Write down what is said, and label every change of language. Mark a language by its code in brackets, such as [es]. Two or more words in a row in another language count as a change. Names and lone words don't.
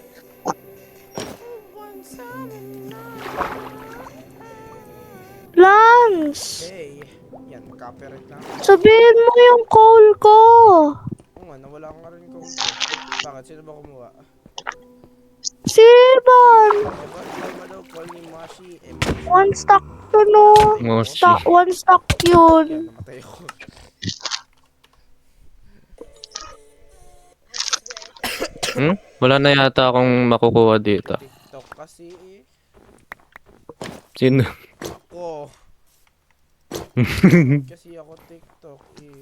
[tl] Lance! Hey, yan, copyright na. Sabihin mo yung call ko! Oo nga, nawala ko nga rin kung bakit? Sino ba kumuha? Si Evan! Evan, tama daw, call ni Mashi. [en] One stack to no. [tl] Moshi. [en] One stack [tl] yun. Namatay ako. Wala na yata akong makukuha dito. TikTok kasi eh. Sino? Ako. Kasi ako TikTok eh.